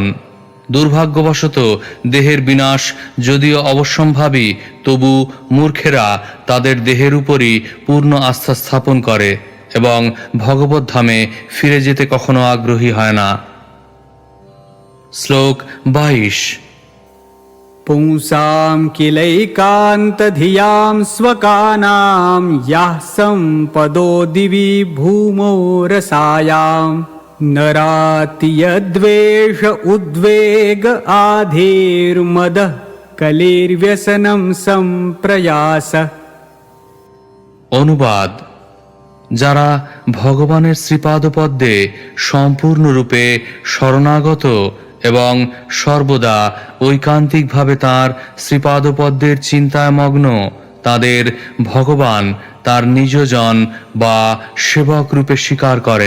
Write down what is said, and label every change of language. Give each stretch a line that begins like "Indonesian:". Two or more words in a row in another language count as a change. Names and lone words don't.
Bangla: দুর্ভাগ্যবশত দেহের বিনাশ যদিও অবশ্যম্ভাবী, তবু মূর্খেরা তাদের দেহের উপরই পূর্ণ আস্থা স্থাপন করে এবং ভগবদ্ধামে ফিরে যেতে কখনো আগ্রহী হয় না। শ্লোক 22।
Sanskrit: पुंसां किलैकान्तधियां स्वकानां याः सम्पदो दिवि भूमौ रसायां नराति यद्वेष उद्वेग आधेर्मदः कलेर्व्यसनं सम्प्रयास।
Bangla: অনুবাদ: যারা ভগবানের শ্রীপাদপদ্মে সম্পূর্ণরূপে শরণাগত এবং সর্বদা ঐকান্তিকভাবে তাঁর শ্রীপাদপদ্মের চিন্তায় মগ্ন, তাদের ভগবান তার নিজজন বা সেবক রূপে স্বীকার করেন।